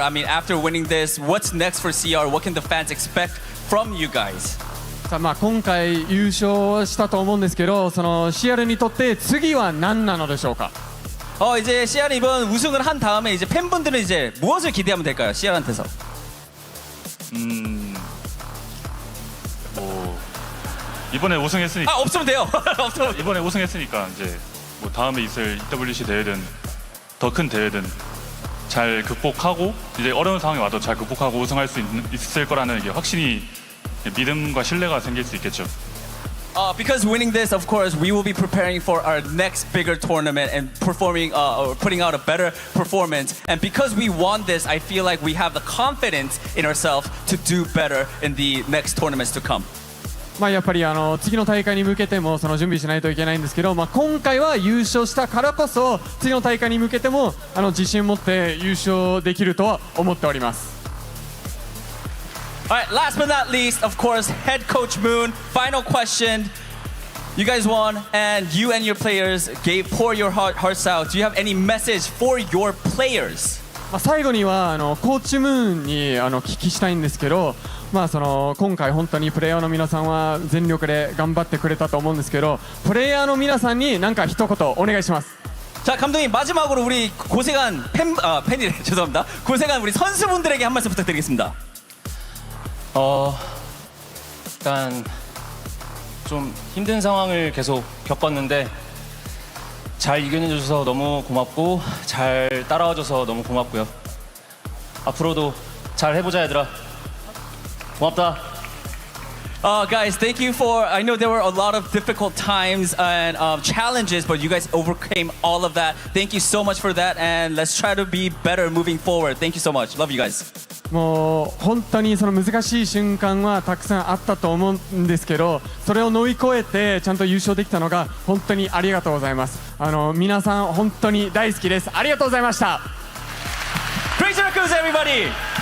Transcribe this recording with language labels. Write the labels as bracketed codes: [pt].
[en] I mean, after winning this, what's next for CR? What can the fans expect from you guys? [ja] さあ今回優勝したと思うんですけど、その CR にとって次は何なのでしょうか。 [ko] 이제 CR 이번 우승을 한 다음에 이제 팬분들은 이제 무엇을 기대하면 될까요? CR한테서. 뭐 이번에 우승했으니까. 없으면 돼요. 없으면. 이번에 우승했으니까 이제 뭐 다음에 있을 EWC 대회든 더 큰 대회든 잘 극복하고 이제 어려운 상황이 와도 잘 극복하고 우승할 수 있을 거라는 게 확신이 믿음과 신뢰가 생길 수 있겠죠. [en] Because winning this, of course, we will be preparing for our next bigger tournament and performing or putting out a better performance. And because we won this, I feel like we have the confidence in ourselves to do better in the next tournaments to come. [ja] やっぱり次の大会に向けてもその準備しないといけないんですけど、今回は優勝したからこそ次の大会に向けても自信を持って優勝できるとは思っております。 [en] Alright, last but not least, of course, Head Coach Moon. Final question. You guys won, and you and your players pour your hearts out. Do you have any message for your players? [ja] 最後にはコーチムーンに聞きしたいんですけど、今回本当にプレイヤーの皆さんは全力で頑張ってくれたと思うんですけど、プレイヤーの皆さんに何か一言お願いします。 [ko] 자, 감독님 마지막으로 우리 고생한 팬이래 죄송합니다. 고생한 우리 선수분들에게 한 말씀 부탁드리겠습니다. 일단 좀 힘든 상황을 계속 겪었는데 잘 이겨내줘서 너무 고맙고 잘 따라와줘서 너무 고맙고요. 앞으로도 잘 해보자 얘들아. 고맙다. [en] Guys, thank you for. I know there were a lot of difficult times and challenges, but you guys overcame all of that. Thank you so much for that, and let's try to be better moving forward. Thank you so much. Love you guys. [ja] もう本当にその難しい瞬間はたくさんあったと思うんですけど、それを乗り越えてちゃんと優勝できたのが本当にありがとうございます。皆さん本当に大好きです。ありがとうございました。 [en] Crazy Raccoons, everybody.